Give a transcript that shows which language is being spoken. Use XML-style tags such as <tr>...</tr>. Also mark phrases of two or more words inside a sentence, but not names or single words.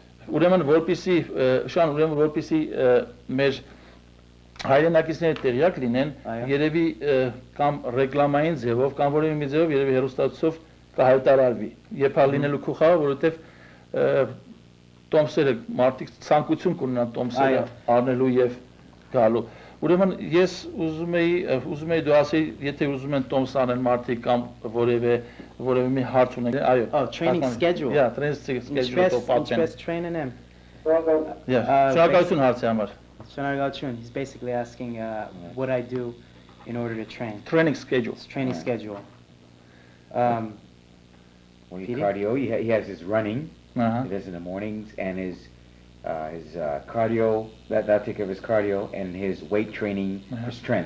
<hy>Ուրեմն որպեսի Շան, ուրեմն որպեսի մեր հայրենակիցները տեղյակ լինեն, երևի կամ ռեկլամային ձևով, կամ որևէ մի ձևով երևի հեռուստացույցով կհայտարարվի։ Երբ է լինելու քո խաղը, որովհետև տոմսերը մարդիկ ցանկություն կունենան տոմսերը առնելու եւ գալու։ Ուրեմն ես ուզում էի դու ասեի, եթե ուզում են տոմս անել մարդիկ կամ որևէ մի հարց ունեն, այո։</hy> <en>Training schedule. Yeah, training schedule-ով պատմեն։</en> <hy>Ինչպես train-ն եմ։ Շնորհակալություն հարցի համար։</hy> <en>Shanagalchun, he's basically asking what I do in order to train. Training schedule. Training schedule. When you cardio, he has his running. He does in the mornings, and his cardio. That'll take care of his cardio and his weight training for strength.</en>